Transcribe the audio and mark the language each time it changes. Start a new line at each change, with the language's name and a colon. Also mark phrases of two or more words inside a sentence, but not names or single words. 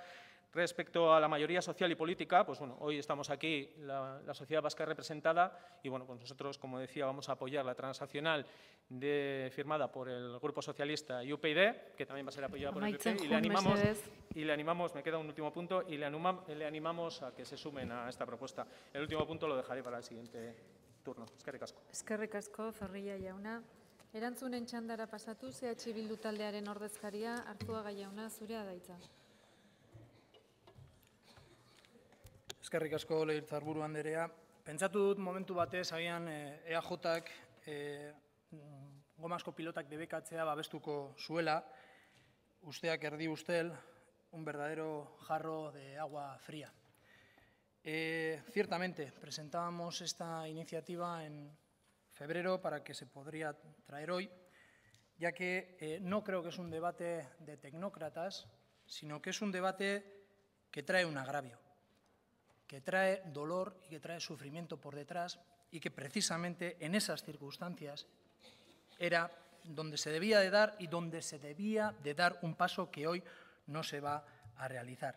Spanish: Respecto a la mayoría social y política, pues bueno, hoy estamos aquí, la sociedad vasca representada, y bueno, pues nosotros, como decía, vamos a apoyar la transaccional firmada por el Grupo Socialista y UPyD, que también va a ser apoyada por el PP, y le animamos, me queda un último punto, y le animamos a que se sumen a esta propuesta. El último punto lo dejaré para el siguiente turno.
Basque: Eskerrik asko. Eskerrik asko, Zorrilla jauna. Erantzunen txandara pasatuz, Bildu taldearen ordezkaria, Arzuaga jauna, zurea da hitza. Eskerrik asko, legebiltzarburu anderea. Pentsatu dut momentu batez, agian EAJak gomazko pilotak debekatzea babestuko zuela, usteak erdi ustel,
Spanish: un verdadero jarro de agua fría. Ciertamente, presentábamos esta iniciativa en febrero para que se podría traer hoy, ya que no creo que es un debate de tecnócratas, sino que es un debate que trae un agravio, que trae dolor y que trae sufrimiento por detrás y que precisamente en esas circunstancias era donde se debía de dar y donde se debía de dar un paso que hoy no se va a realizar.